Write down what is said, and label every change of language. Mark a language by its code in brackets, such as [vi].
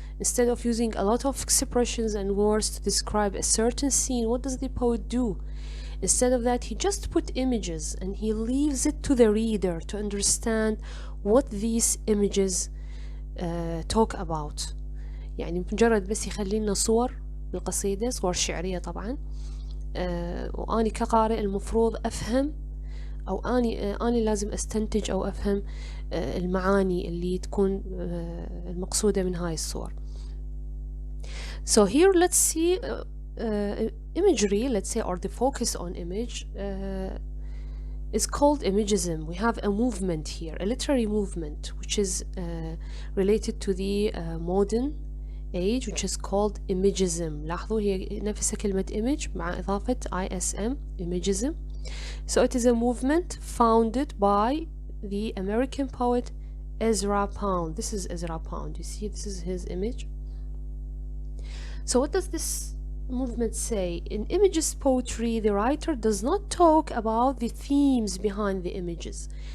[en] Instead of using a lot of expressions and words to describe a certain scene, what does the poet do? Instead of that, he just put images and he leaves it to the reader to understand what these images talk about. [ar] يعني مجرد بس يخلي لنا صور بالقصيدة، صور شعرية طبعا، وأني كقارئ المفروض أفهم، أو أني لازم أستنتج أو أفهم المعاني اللي تكون المقصودة من هاي الصور. [en] So here let's see imagery, let's say, or the focus on image is called Imagism. We have a movement here, a literary movement, which is related to the modern age, which is called Imagism. [ar] لاحظوا هي نفس كلمة image مع إضافة ISM, Imagism. [en] So it is a movement founded by the American poet Ezra Pound. This is Ezra Pound. You see, this is his image. So what does this movement say? In Imagist poetry, the writer does not talk about the themes behind the images.